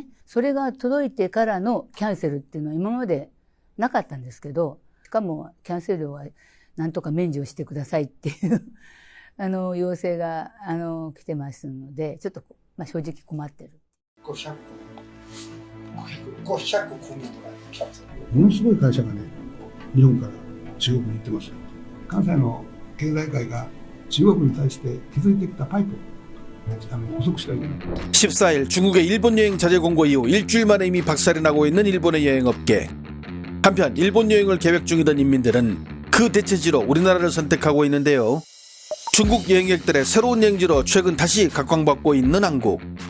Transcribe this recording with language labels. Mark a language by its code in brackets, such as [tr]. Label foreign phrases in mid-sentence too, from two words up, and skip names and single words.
[ja] それが届いてからのキャンセルっていうのは今までなかったんですけど、しかもキャンセル料はなんとか免除してくださいっていう要請が来てますので、ちょっと正直困ってる。 500組とかキャンセル。ものすごい会社がね、日本から中国に行ってますよ。関西の経済界が中国に対して築いてきたパイプを補足したい。 [ko] 14일 중국의 일본 여행 자제 공고 이후 일주일 만에 이미 박살이 나고 있는 일본의 여행업계. 한편 일본 여행을 계획 중이던 인민들은 그 대체지로 우리나라를 선택하고 있는데요. 중국 여행객들의 새로운 여행지로 최근 다시 각광받고 있는 한국.